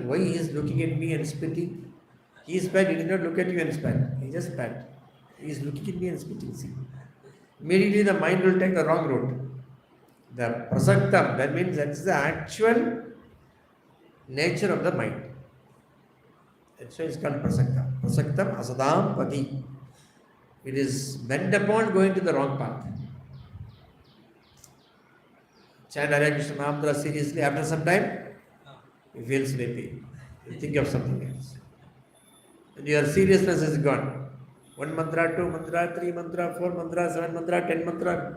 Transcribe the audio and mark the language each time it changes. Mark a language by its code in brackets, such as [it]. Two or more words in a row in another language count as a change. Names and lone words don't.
[en] Why he is looking at me and spitting? He spat, he did not look at you and spat. He just spat. He is looking at me and spitting. See? Immediately the mind will take the wrong road. The prasaktam, that means that is the actual nature of the mind. That's why it's called prasaktam. [sa] प्रसक्तम् असदम् पति. [en] It is bent upon going to the wrong path. Chant Hare Krishna Mahamantra seriously, after some time, you feel sleepy. You think of something else. And your seriousness is gone. 1 mantra, 2 mantra, 3 mantra, 4 mantra, 7 mantra, 10 mantra.